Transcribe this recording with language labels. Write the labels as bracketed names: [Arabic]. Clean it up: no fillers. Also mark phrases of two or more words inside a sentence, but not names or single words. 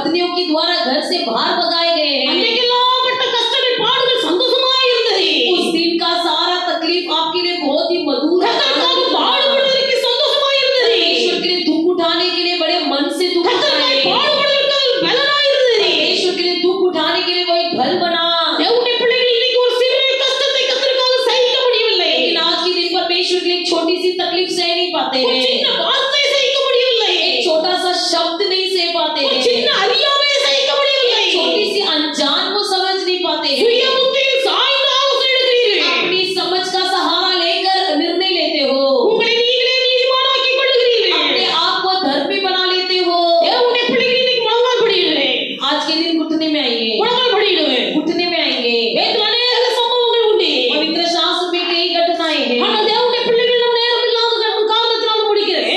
[Hindi] के द्वारा घर से बाहर भगाए गए हैं। [Tamil] அன்றைக்கெல்லாம் பட்ட கஷ்டங்கள் பாடுகள் சந்தோஷமா இருந்தது. [Hindi] उस दिन का सारा तकलीफ आपके लिए बहुत ही मधुर है। [Tamil] கர்த்தருக்காக பாடுபடுவதற்கு சந்தோஷமா இருந்தது. [Hindi] परमेश्वर के लिए दुख उठाने के लिए बड़े मन से दुख [Tamil] கர்த்தருக்காக [Hindi] उठाए। [Tamil] பாடுபடுவதற்கு பலனா இருந்தது. [Hindi] परमेश्वर के लिए दुख उठाने के लिए वो एक बल बना। [Tamil] தேவனுடைய பிள்ளைகள் இன்னைக்கு ஒரு சிறிய கஷ்டத்தை கர்த்தருக்காக சகிக்க முடியவில்லை. [Hindi] लेकिन आज के दिन परमेश्वर के लिए एक छोटी सी तकलीफ सह नहीं पाते [Tamil] ஒரு [Hindi] हैं। [Tamil] சின்ன வார்த்தை சகிக்க முடியவில்லை. [Hindi] एक छोटा सा शब्द नहीं सह पाते [Tamil] ஒரு [Hindi] हैं। [Tamil] சின்ன அறியாமை சகிக்க முடியவில்லை. [Hindi] छोटी सी अनजान को समझ नहीं पाते हैं। [Tamil] சுய புத்தியில் சாய்ந்து ஆலோசனை எடுக்கிறீர்கள். [Hindi] अपनी समझ का सहारा लेकर निर्णय लेते हो। [Tamil] உங்களை நீங்களே நீதிமானாக்கிக் கொள்ளுகிறீர்கள். [Hindi] अपने आप को धर्मी बना लेते हो। [Tamil] தேவனுடைய பிள்ளைகள் இன்னைக்கு முழங்கால் படியிடுவேன். [Hindi] आज के दिन घुटने में आएंगे, [Tamil] முழங்கால் படியிடுவேன். [Hindi] घुटने में आएंगे। [Tamil] வேதத்தில் அநேக சம்பவங்கள் உண்டு. [Hindi] पवित्र शास्त्र में कई घटनाएं हैं। [Tamil] ஆனால் தேவனுடைய பிள்ளைகள் நம் நேரம் இல்லாத காரணத்தினால முடிக்க